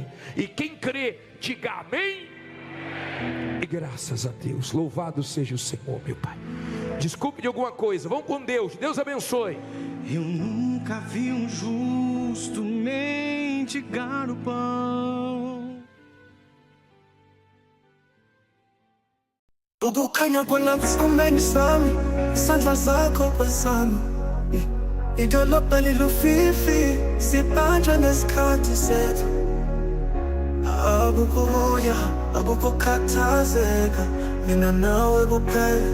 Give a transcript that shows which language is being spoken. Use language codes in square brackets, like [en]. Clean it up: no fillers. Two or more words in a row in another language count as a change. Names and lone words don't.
[pt] E quem crê, diga amém. E graças a Deus, louvado seja o Senhor, meu Pai. Desculpe de alguma coisa, vamos com Deus, Deus abençoe. Eu nunca vi um justo mendigar o pão. [zu] Kukukhanya kwelakusumeni sami, isandla zakho phezulu. Idolobha lilufifi, sibanjwe nesikhathi sethu. Abukhuya, abukukhathazeka, mina nawe kuphela.